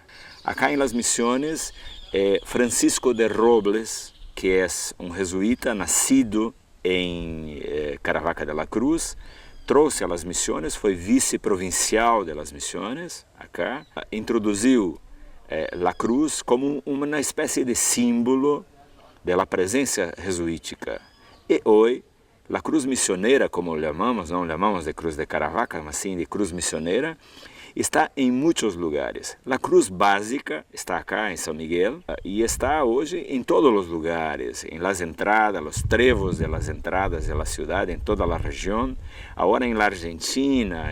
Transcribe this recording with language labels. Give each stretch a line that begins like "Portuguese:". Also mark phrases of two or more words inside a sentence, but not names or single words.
Spanish: Acá en las Misiones, Francisco de Robles, que es un jesuita nacido en Caravaca de la Cruz, trouxe a las Misiones,
Portuguese: foi vice-provincial
Spanish: de las Misiones acá,
Portuguese: introduziu
Spanish: la cruz
Portuguese: como uma espécie de símbolo da presença jesuítica. E hoje, a cruz missioneira, como chamamos, não chamamos de cruz de Caravaca, mas sim de cruz missioneira, está em muitos lugares. A cruz básica está acá em São Miguel e está hoje em todos os lugares, em
Spanish: las entradas,
Portuguese: os trevos
Spanish: de las entradas de la
Portuguese: cidade, em toda a região, agora em la Argentina.